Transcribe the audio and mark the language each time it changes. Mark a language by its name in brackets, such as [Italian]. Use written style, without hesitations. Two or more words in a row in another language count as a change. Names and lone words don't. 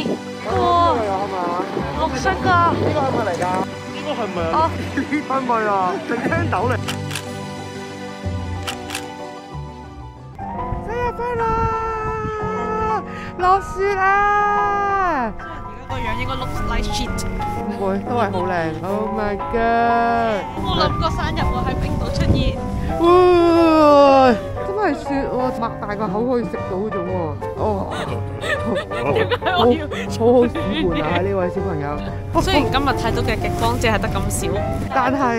[Cantonese] 哇！綠色㗎，呢個係咪嚟㗎？呢個係咪啊？係咪啊？定青豆嚟？生日快樂！落雪啊！而家個樣應該 [English] looks like shit。 [Cantonese] 唔會，都係好靚。 [English] Oh my god！ [Cantonese] 我冇諗過生日會喺冰島出現。哇！真係雪喎，擘大個口可以食到嗰種喎。哦，好好舒緩啊！呢位小朋友。雖然今日睇到嘅極光只係得咁少，但係